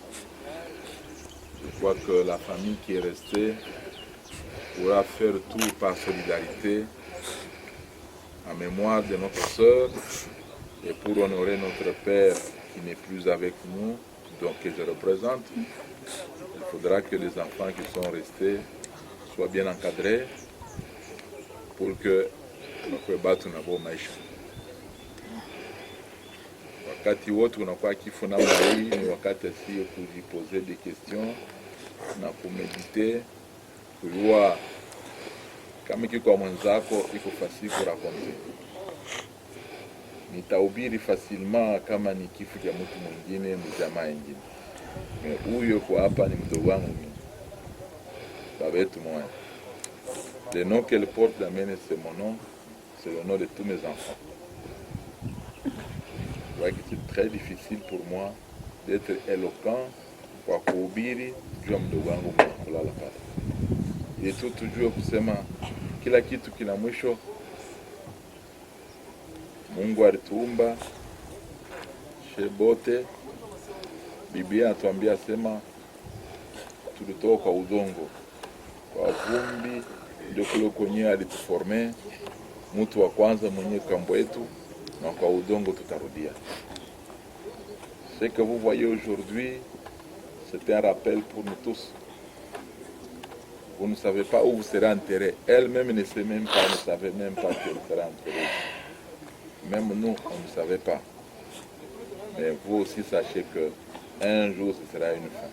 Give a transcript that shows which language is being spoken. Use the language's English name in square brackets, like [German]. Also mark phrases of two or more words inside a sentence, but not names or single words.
[French] Je crois que la famille qui est restée pourra faire tout par solidarité en mémoire de notre sœur et pour honorer notre père qui n'est plus avec nous, donc que je représente. Il faudra que les enfants qui sont restés soient bien encadrés pour que nous puissions battre nos maisha. [Swahili] Wakati wote unakuwa kifo namna hii ni wakati sio kujiposer [French] des questions [Swahili] na kumediter kujua kama kiko mwenzako iko fasili kurakonte. Nitahubiri facilement kama ni kifo cha mtu mwingine mjamaa mwingine. Huyo kwa hapa ni mdogo wangu mimi. Baba yetu mmoja. [French] Le nom qu'elle porte d'Amen, c'est mon nom, c'est le nom de tous mes enfants. Je vois que c'est très difficile pour moi d'être éloquent [Swahili] kwa kuhubiri juu ya mdogo wangu kulala pale. yetu tujue kusema kila kitu kina mwisho. Mungu alituumba shebote. Biblia atuambia sema tulitoka kwa udongo, kwa vumbi ndio kule kwenye alituforme. Mtu wa kwanza mwenye kambo yetu, na kwa udongo tutarudia. [French] Ce que vous voyez aujourd'hui, c'est un rappel pour nous tous. Vous ne savez pas où vous serez enterré. Elle-même ne sait même pas, ne savait même pas qu'elle serait enterrée. Même nous, on ne savait pas. Mais vous aussi sachez que un jour, ce sera une fin.